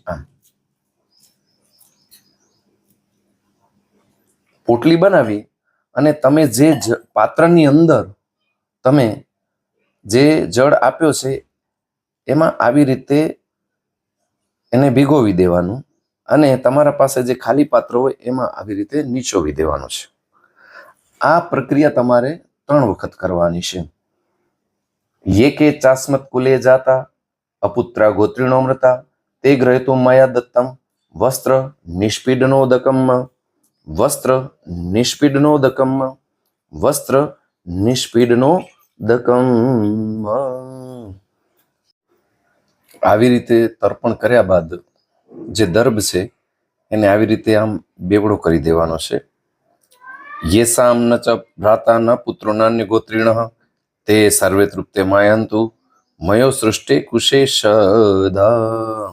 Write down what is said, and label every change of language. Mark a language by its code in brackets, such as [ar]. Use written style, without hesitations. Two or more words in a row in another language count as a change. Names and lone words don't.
[gu] આમ પોટલી બનાવી અને તમે જે પાત્રની અંદર તમે જે જળ આપ્યો છે એમાં આવી રીતે એને ભીગોવી દેવાનું અને તમારા પાસે જે ખાલી પાત્ર હોય એમાં આવી રીતે નીચોવી દેવાનું છે. આ પ્રક્રિયા તમારે 3 વખત કરવાની છે. [sa] ये के चास्मत कुले जाता अपुत्रा गोत्रिणोमृता ते ग्रहितो मया दत्तम वस्त्र निष्पीडनोदकम वस्त्र निष्पीडनोदकम वस्त्र निष्पीडनोदकम. [gu] આવી રીતે તર્પણ કર્યા બાદ જે દર્ભ છે એને આવી રીતે આમ બેવડો કરી દેવાનો છે. [sa] येषाम न च भ्राता न पुत्रो नान्य गोत्रीण ते सर्वे तृप्ते मायन्तु मयो सृष्टि कुशे सदा.